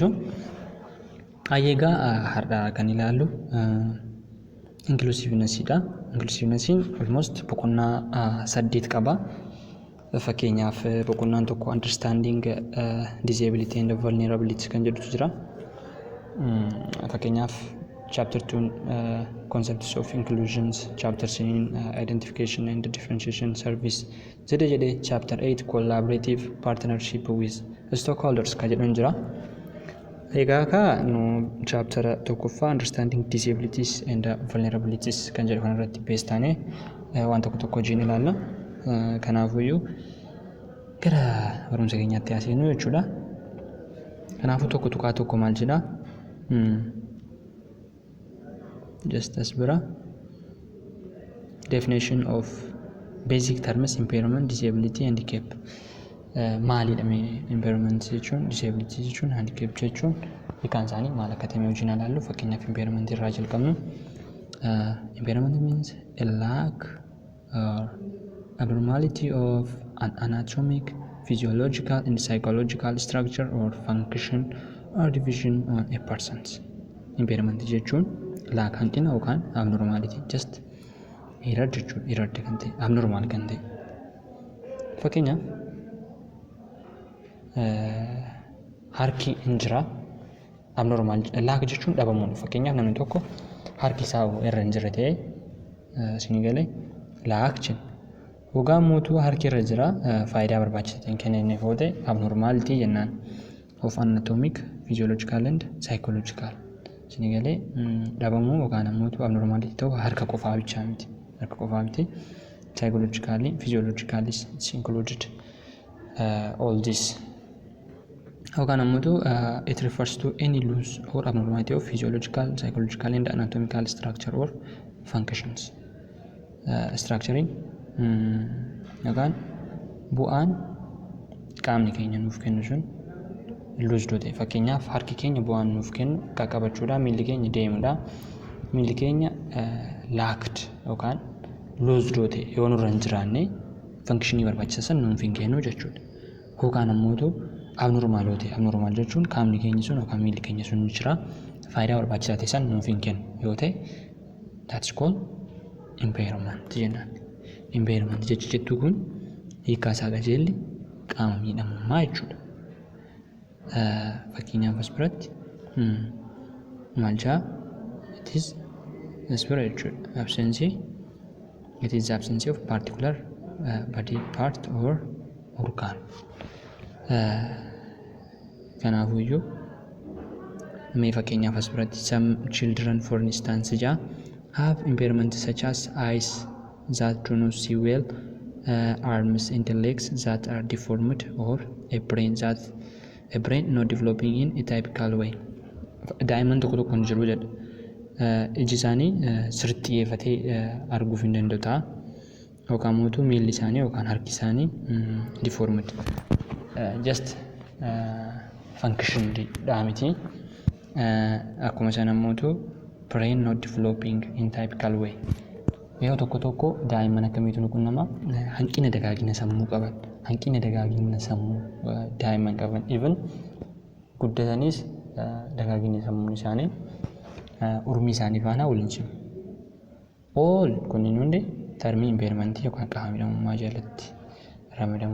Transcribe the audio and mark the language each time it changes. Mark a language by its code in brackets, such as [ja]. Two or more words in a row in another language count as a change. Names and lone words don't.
[om] Hayyeegaa har'a kan ilaallu Inclusiveness-dha. [en] Inclusiveness-in almost [om] boqonnaa 8 qaba. Fakkeenyaaf boqonnaan tokko [en] Understanding Disability and Vulnerability [om] kan jedhutu jira. Fakkeenyaaf [en] chapter 2 concepts of inclusions, chapter 3 identification and differentiation service, [om] jedhe [en] chapter 8 collaborative partnership with stakeholders [om] kan jedhu jira. Egaa ka nu chapter tokkoffaa [en] understanding disabilities and vulnerabilities [om] kan jedhu kanarratti beestaane waan tokko hojiin ilaalla. Kanaafuyyuu gara barumsa keenyaatti haaseenu jechuudha. Kanaafuu tokko maal jedha? [en] Just as bira definition of basic terms impairment, disability, handicap. [om] Maalidha impairment jechuun, disability jechuun, handicap jechuun hiikaan isaanii maal akka ta'e hojiin ilaallu. Fakkeenyaaf impairment irraa jalqabnu. [en] Impairment means a lack or abnormality of an anatomic, physiological and psychological structure or function or division on a person's. [om] Impairment jechuun lack hanqina yookaan abnormality, [en] just error [om] jechuudha. Error kan ta'e abnormal kan ta'e. Fakkeenyaaf harki hin jira abnormal, lack jechuun dhabamuun. Fakkeenyaaf namni tokko harki isaa irra hin jirre ta'e isinii galee lack jenna. Gogaan mootuu harki irra jira faayidaa barbaachisaa ta'een kenneef yoo ta'e abnormality jennaan. [en] Of anatomic, physiological and psychological. [om] Isinii galee dhabamuu yookaan ammoo abnormality ta'u harka qofaa bichaa miti. Harka qofaa miti. [en] Psychologically, physiologically is included all this. [om] Yookaan ammoo [en] it refers to any loss or abnormality of physiological, psychological and anatomical structure or functions. [om] Structuring yookaan bu'aan qaamni keenya nuuf kennu sun loosed ta'e. Fakkeenyaaf harki keenya bu'aan nuuf kennu qaqqabachuudha, miilli keenya deemuudha. Miilli keenya lacked yookaan loosed ta'e yoo nurra hin jiraanne funkshinii barbaachisan nuuf hin kennu jechuudha. Yookaan ammoo abnormal yoo ta'e, abnormal jechuun qaamni keenya sun yookaan miilli keenya sun jira faayidaa barbaachisaa ta'e san nuuf hin kennu yoo ta'e [en] that's called impairment [om] jennaan. Impairment jechuun kun hiikaa isaa qajeelli qaama miidhamummaa jechuudha. Fakkeenyaaf as biratti maal jaa? [en] It is [om] as-bira jechuudha. [en] It is the absence of particular body part or organ. [om] Kanaafuyyuu mee fakkeenyaaf as biratti [en] some children for instance have impairment such as eyes that do not see well, arms and legs that are deformed, or a brain not developing in a typical way. [om] Daa'imman tokko hin jiru jedha. Iji isaanii sirriitti xiyyeeffatee arguuf hin danda'u ta'a. Yookaan ammoo miilli isaanii yookaan harki isaanii deformed. [en] Just function [om] dha miti. Akkuma sana ammoo [en] brain not developing in typical way. [om] Yoo tokko daa'imman akkamiitu nu qunnama hanqina dagaagina sammuu qaban. Hanqina dagaagina sammuu daa'imman qaban. Even guddatanis dagaagina sammuu isaanii urmii isaanii faana waliin jiru. All kunniin hundi termii impairment yookaan qaama miidhamummaa jalatti ramadamu jechuudha.